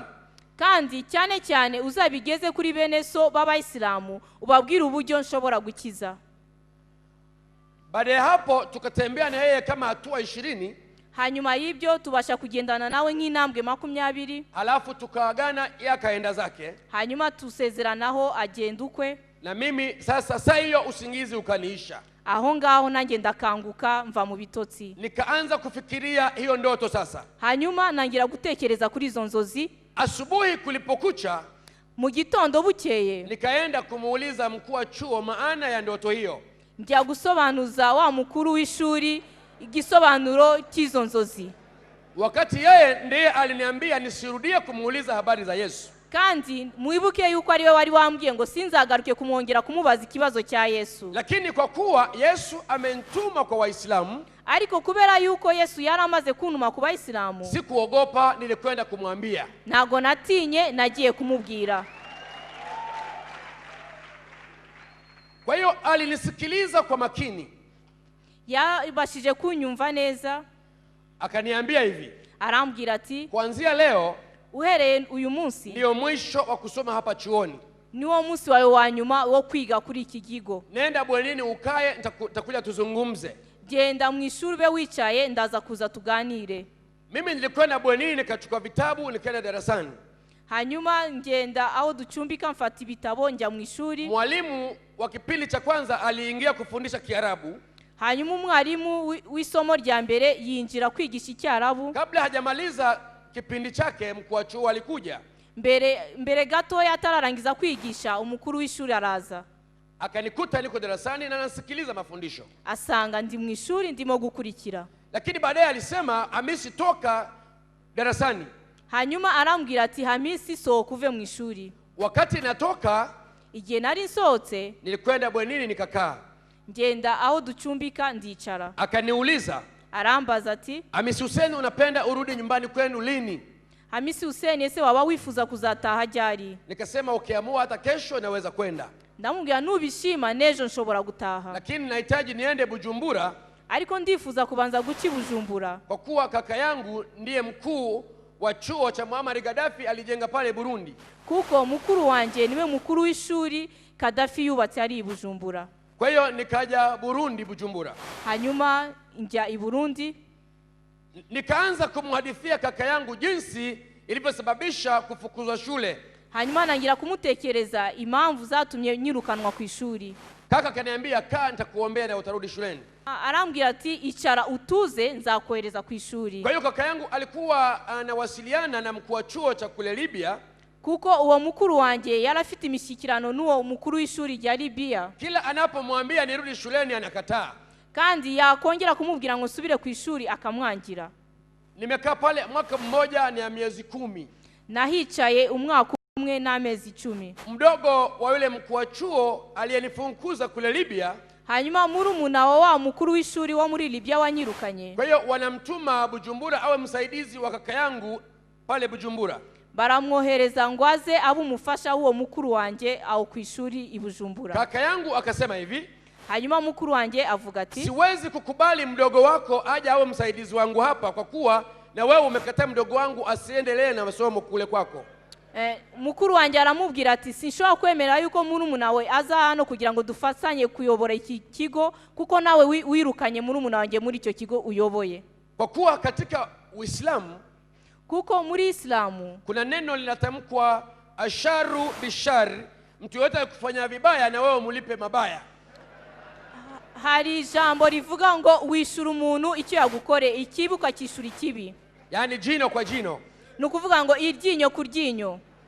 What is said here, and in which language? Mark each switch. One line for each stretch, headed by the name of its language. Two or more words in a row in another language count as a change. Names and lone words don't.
Kinyarwanda: kandi cyane cyane uzabigeze kuri bene so b'abayisilamu ubabwire uburyo nshobora gukiza.
Swahili: Baada ya hapo tukatembea na yeye kama hatua 20.
Kinyarwanda: Hanyuma y'ibyo tubasha kugendana nawe nk'intambwe 20.
Swahili: Alafu tukaagana, yeye akaenda zake.
Kinyarwanda: Hanyuma tusezeranaho agenda ukwe.
Swahili: Na mimi sasa hiyo usingizi ukaniisha.
Kinyarwanda: Aho ngaho nanjye ndakanguka mva mu bitotsi.
Swahili: Nikaanza kufikiria hiyo ndoto sasa.
Kinyarwanda: Hanyuma nangira gutekereza kuri izo nzozi.
Swahili: Asubuhi kulipokucha,
Kinyarwanda: mu gitondo bukeye,
Swahili: nikaenda kumuuliza mkuu wa chuo maana ya ndoto hiyo.
Kinyarwanda: Njya gusobanuza wa mukuru w'ishuri igisobanuro cy'izo nzozi.
Swahili: Wakati yeye ndiye aliniambia nisirudie kumuuliza habari za Yesu.
Kinyarwanda: Kandi muibuke yuko ari we wari wambwiye ngo sinzagaruke kumwongera kumubaza ikibazo cya Yesu.
Swahili: Lakini kwa kuwa Yesu amenituma kwa Waislamu,
Kinyarwanda: ariko kubera yuko Yesu yaramaze kuntuma ku Bayisilamu,
Swahili: sikuogopa, nilikwenda kumwambia.
Kinyarwanda: Nago natinye, nagiye kumubwira.
Swahili: Kwa hiyo alinisikiliza kwa makini.
Kinyarwanda: Yabashije kunyumva neza.
Swahili: Akaniambia hivi,
Kinyarwanda: arambwira ati
Swahili: kuanzia leo,
Kinyarwanda: uhereye uyu munsi
Swahili: ndio mwisho wa kusoma hapa chuoni.
Kinyarwanda: Niwo munsi wawe wa nyuma wo kwiga kuri iki kigo.
Swahili: Nenda bwenini ukae, nitakuja tuzungumze.
Kinyarwanda: Genda mu ishuri be wicaye, ndaza kuza tuganire.
Swahili: Mimi nilikwenda bwenini nikachukua vitabu nikaenda darasani.
Kinyarwanda: Hanyuma ngenda aho ducumbika mfata ibitabo njya mu ishuri.
Swahili: Mwalimu wa kipindi cha kwanza aliingia kufundisha Kiarabu.
Kinyarwanda: Hanyuma umwarimu w'isomo rya mbere yinjira kwigisha Icyarabu.
Swahili: Kabla hajamaliza kipindi chake, mkuu wa chuo alikuja.
Kinyarwanda: Mbere gato yatararangiza kwigisha, umukuru w'ishuri araza.
Swahili: Akanikuta niko darasani na nasikiliza mafundisho.
Kinyarwanda: Asanga ndi mu ishuri ndimo gukurikira.
Swahili: Lakini baadaye alisema, Hamisi toka darasani.
Kinyarwanda: Hanyuma arambwira ati, Hamisi sohoka uve mu ishuri.
Swahili: Wakati natoka,
Kinyarwanda: igihe nari nsohotse,
Swahili: nilikwenda bwenini nikakaa.
Kinyarwanda: Ngenda aho ducumbika ndicara.
Swahili: Akaniuliza,
Kinyarwanda: arambaza ati,
Swahili: Hamisi Hussein, unapenda urudi nyumbani kwenu lini?
Kinyarwanda: Hamisi Hussein, ese waba wifuza kuzataha ryari?
Swahili: Nikasema ukiamua hata kesho naweza kwenda.
Kinyarwanda: Ndamubwira nubishima nejo nshobora gutaha.
Swahili: Lakini nahitaji niende Bujumbura.
Kinyarwanda: Ariko ndifuza kubanza guki Bujumbura.
Swahili: Kwa kuwa kaka yangu ndiye mkuu wa chuo cha Muammar Gaddafi alijenga pale Burundi.
Kinyarwanda: Kuko mukuru wanje niwe mukuru w'ishuri Gaddafi yubatse ari Bujumbura.
Swahili: Kwa hiyo nikaja Burundi, Bujumbura.
Kinyarwanda: Hanyuma njya i Burundi.
Swahili: Nikaanza kumhadithia kaka yangu jinsi ilivyosababisha kufukuzwa shule.
Kinyarwanda: Hanyuma nangira kumutekereza impamvu zatumye nyirukanwa ku ishuri.
Swahili: Kaka kaniambia, kaa nitakuombea na utarudi shuleni.
Kinyarwanda: Arambwira ati, icara utuze nzakohereza ku ishuri.
Swahili: Kwa hiyo kaka yangu alikuwa anawasiliana na mkuu wa chuo cha kule Libya.
Kinyarwanda: Kuko uwo mukuru wanje yarafite imishyikirano n'uwo mukuru w'ishuri rya Libya.
Swahili: Kila anapomwambia nirudi shuleni anakataa.
Kinyarwanda: Kandi yakongera kumubwira ngo subire ku ishuri akamwangira.
Swahili: Nimekaa pale mwaka mmoja na miezi 10.
Kinyarwanda: Nahicaye umwaka umwe n'amezi 10.
Swahili: Mdogo wa yule mkuu wa chuo aliyenifunkuza kule Libya,
Kinyarwanda: hanyuma murumuna wa mukuru w'ishuri wo muri Libya wanyirukanye.
Swahili: Kwa hiyo wanamtuma Bujumbura awe msaidizi wa kaka yangu pale Bujumbura.
Kinyarwanda: Baramwohereza ngo aze abe umufasha w'uwo mukuru wanje aho ku ishuri i Bujumbura.
Swahili: Kaka yangu akasema hivi,
Kinyarwanda: hanyuma mukuru wanje avuga ati,
Swahili: siwezi kukubali mdogo wako aje awe msaidizi wangu hapa, kwa kuwa na wewe umekataa mdogo wangu asiendelee na masomo kule kwako.
Kinyarwanda: Mukuru wanje aramubwira ati, sinshobora kwemera yuko murumuna we aza hano kugira ngo dufatanye kuyobora iki kigo, kuko nawe wirukanye murumuna wanje muri icyo kigo uyoboye.
Swahili: Kwa kuwa katika Uislamu,
Kinyarwanda: kuko muri Islamu
Swahili: kuna neno linatamkwa
Arabic: الشر بالشر,
Swahili: mtu yote kufanya vibaya na wewe umulipe mabaya.
Kinyarwanda: Hari jambo rivuga ngo wishura umuntu icyo yagukore, ikibi ukakishura ikibi.
Swahili: Yani jino kwa jino.
Kinyarwanda: nukuvuga ngo iryinyo ku ryinyo.